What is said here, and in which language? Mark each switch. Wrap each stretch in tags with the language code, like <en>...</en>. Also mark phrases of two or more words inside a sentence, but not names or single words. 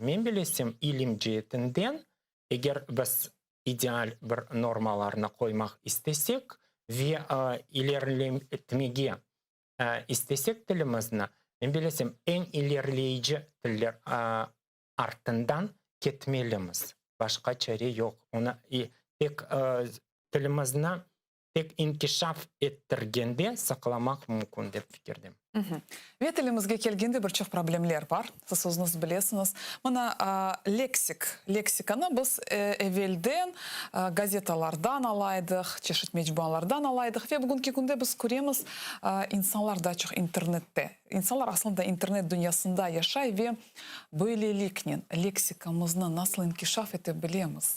<crh>Men bilesem ilim cihetinden eğer biz ideal bir normalarına koymak istesek ve ilerletmeye istesek tilimizni, men bilesem en ilerleyici tiller артından ketmelimiz. Başka çare yok. Ona tek tilimizni tek inkişaf ettirgende saklamak mümkün dep fikirdem. Ve tilimizge kelgende bir çok problemler var. Siz özünüz bilesiniz. Mana leksikаны biz evvelden gazetalardan alaydık, çeşit mecbualardan alaydık ve bugünkü günde biz göremiz insanlar daha çok internette. İnsanlar aslında internet dünyasında yaşay ve böylelikle leksikamızı nasıl inkişaf edebiliriz?</crh>